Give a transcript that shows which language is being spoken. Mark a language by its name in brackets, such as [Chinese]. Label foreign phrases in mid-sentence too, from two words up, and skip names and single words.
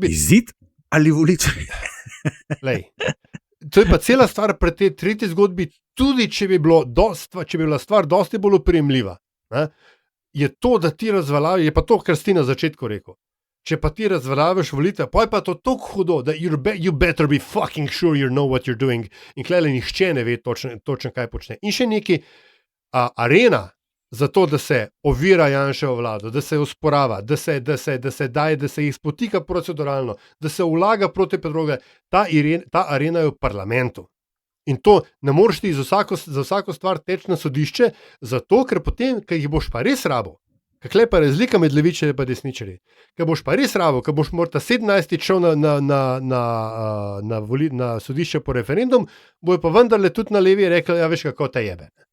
[Slovenian] Izid ali volitve? To je pa cela stvar pri tej tretji zgodbi, tudi če bi bila stvar dosti bolj oprijemljiva. ne, je to, da ti razveljaviš, je pa to, kar si na začetku rekel. Če pa ti razveljaviš volitve, pa je pa to tako hudo, da [English] you better be fucking sure you know what you're doing. [Slovenian] In klele nihče ne ve točno kaj počne. In še neki arena za to, da se ovira Janševo vlado, da se osporava, da se daje, da se jih spotika proceduralno, da se vlaga proti predloge, ta arena je v parlamentu. In to ne moreš ti za vsako stvar teči na sodišče, zato ker potem, ker jih boš pa res rabo, kakle pa razlika med levičarji in desničarji, ker boš pa res rabo, ker boš morda 17 šel na sodišče po referendum, bojo pa vendarle tudi na levi rekli, ja veš kako te jebe.